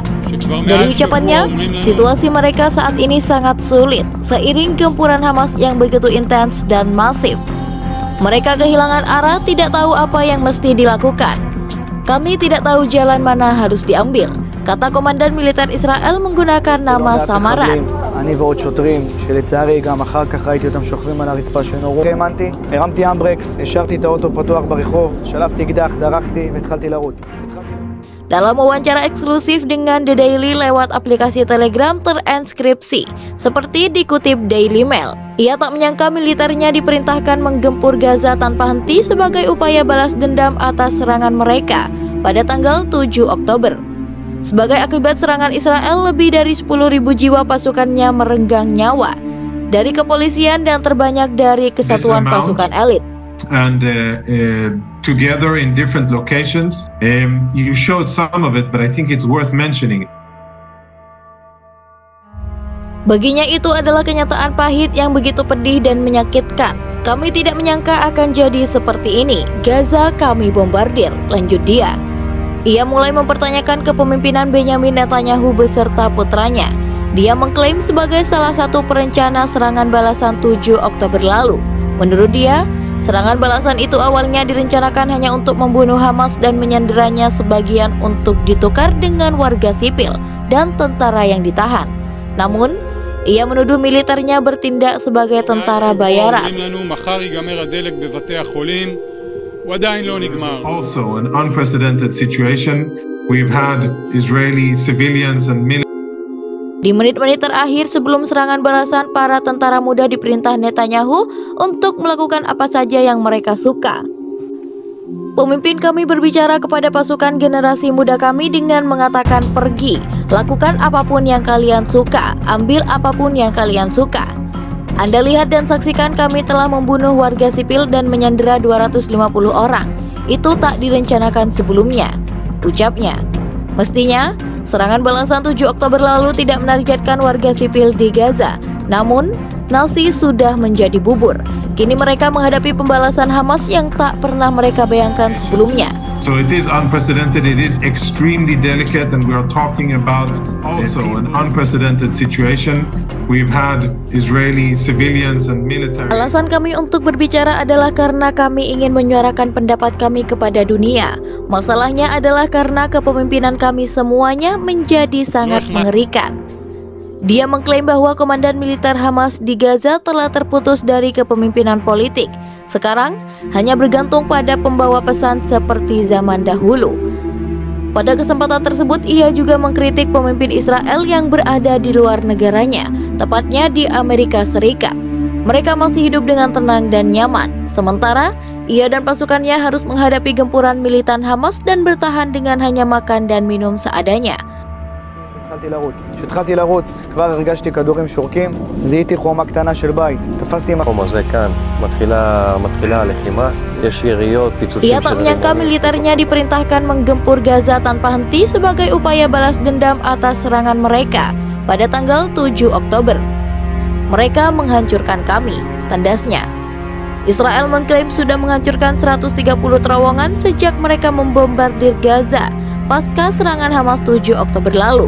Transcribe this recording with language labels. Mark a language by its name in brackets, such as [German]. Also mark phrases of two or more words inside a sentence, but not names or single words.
[Indonesian] Dari ucapannya, situasi mereka saat ini sangat sulit seiring gempuran Hamas yang begitu intens dan masif. Mereka kehilangan arah, tidak tahu apa yang mesti dilakukan. Kami tidak tahu jalan mana harus diambil, kata komandan militer Israel menggunakan nama samaran. [Hebrew] אני ועוד שוטרים שלצערי גם אחר כך ראיתי אותם שוכבים על הרצפה שנורו. האמנתי, הרמתי אמברקס, השארתי את האוטו פתוח ברחוב, שלפתי אקדח, דרכתי והתחלתי לרוץ. [Indonesian] Dalam wawancara eksklusif dengan The Daily lewat aplikasi Telegram terenskripsi, seperti dikutip Daily Mail, ia tak menyangka militernya diperintahkan menggempur Gaza tanpa henti sebagai upaya balas dendam atas serangan mereka pada tanggal 7 Oktober. Sebagai akibat serangan Israel, lebih dari 10.000 jiwa pasukannya merenggang nyawa, dari kepolisian dan terbanyak dari kesatuan pasukan elit. [English] And together in different locations, you showed some of it, but I think it's worth mentioning. [Indonesian] Baginya itu adalah kenyataan pahit yang begitu pedih dan menyakitkan. Kami tidak menyangka akan jadi seperti ini. Gaza kami bombardir, lanjut dia. Ia mulai mempertanyakan kepemimpinan Benyamin Netanyahu beserta putranya. Dia mengklaim sebagai salah satu perencana serangan balasan 7 Oktober lalu. Menurut dia, serangan balasan itu awalnya direncanakan hanya untuk membunuh Hamas dan menyanderanya sebagian untuk ditukar dengan warga sipil dan tentara yang ditahan. Namun, ia menuduh militernya bertindak sebagai tentara bayaran. [English] Also, an unprecedented situation. We've had Israeli civilians and military. [Indonesian] Di menit-menit terakhir sebelum serangan balasan, para tentara muda diperintah Netanyahu untuk melakukan apa saja yang mereka suka. Pemimpin kami berbicara kepada pasukan generasi muda kami dengan mengatakan, pergi, lakukan apapun yang kalian suka, ambil apapun yang kalian suka. Anda lihat dan saksikan kami telah membunuh warga sipil dan menyandera 250 orang. Itu tak direncanakan sebelumnya, ucapnya. Mestinya, serangan balasan 7 Oktober lalu tidak menargetkan warga sipil di Gaza. Namun, nasi sudah menjadi bubur. Kini mereka menghadapi pembalasan Hamas yang tak pernah mereka bayangkan sebelumnya. [English] So it is unprecedented, it is extremely delicate, and we are talking about also an unprecedented situation. We've had Israeli civilians and military. [Indonesian] Alasan kami untuk berbicara adalah karena kami ingin menyuarakan pendapat kami kepada dunia. Masalahnya adalah karena kepemimpinan kami semuanya menjadi sangat mengerikan. Dia mengklaim bahwa komandan militer Hamas di Gaza telah terputus dari kepemimpinan politik. Sekarang hanya bergantung pada pembawa pesan seperti zaman dahulu. Pada kesempatan tersebut, ia juga mengkritik pemimpin Israel yang berada di luar negaranya, tepatnya di Amerika Serikat. Mereka masih hidup dengan tenang dan nyaman, sementara ia dan pasukannya harus menghadapi gempuran militan Hamas dan bertahan dengan hanya makan dan minum seadanya. [Hebrew] כשהתחלתי לרוץ, כבר הרגשתי כדורים שורקים, זיהיתי חומה קטנה של בית, תפסתי החום הזה כאן, מתחילה הלחימה, יש יריות, פיצוצים. [Indonesian] Ia tak menyangka militernya diperintahkan menggempur Gaza tanpa henti sebagai upaya balas dendam atas serangan mereka pada tanggal 7 Oktober. Mereka menghancurkan kami, tandasnya. Israel mengklaim sudah menghancurkan 130 terowongan sejak mereka membombardir Gaza pasca serangan Hamas 7 Oktober lalu.